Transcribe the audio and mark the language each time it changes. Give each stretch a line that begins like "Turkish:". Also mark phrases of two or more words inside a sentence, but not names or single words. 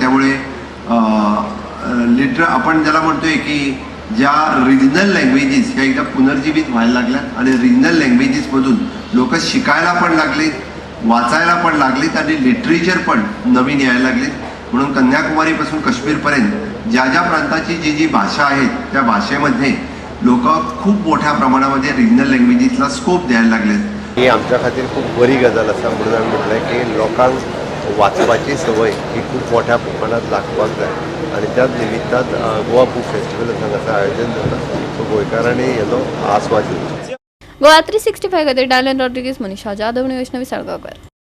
Marathi: त्यामुळे आपण ज्याला म्हणतोय की ज्या
English: regional languages
Marathi: ह्या एकदा पुनर्जीवित व्हायला लागल्यात आणि
English: regional languages
Marathi: लोक शिकायला पण लागलीत, वाचायला पण लागलीत आणि लिटरेचर पण नवीन यायला लागलीत. म्हणून कन्याकुमारीपासून काश्मीरपर्यंत ज्या ज्या प्रांताची जी जी भाषा आहेत त्या भाषेमध्ये लोक खूप मोठ्या प्रमाणामध्ये
English: regional languages
Marathi: स्कोप द्यायला लागलेत.
Konkani: ही आमच्या खातीर खूप बरी गजाल आसा म्हणून आमी म्हटलें की लोकांक वाचपाची संवय ही खूप मोठ्या प्रमाणात लागपाक जाय आणि त्याच निमित्तान गोवा बुक फेस्टिवल हांगासर आयोजन जाता. सो गोंयकारांनी हेजो आस्वाद घेवचो. गोवा 365 खातीर डायलन रॉड्रिगीस, मनीषा जाधव, आणि वैष्णवी साळगांवकर.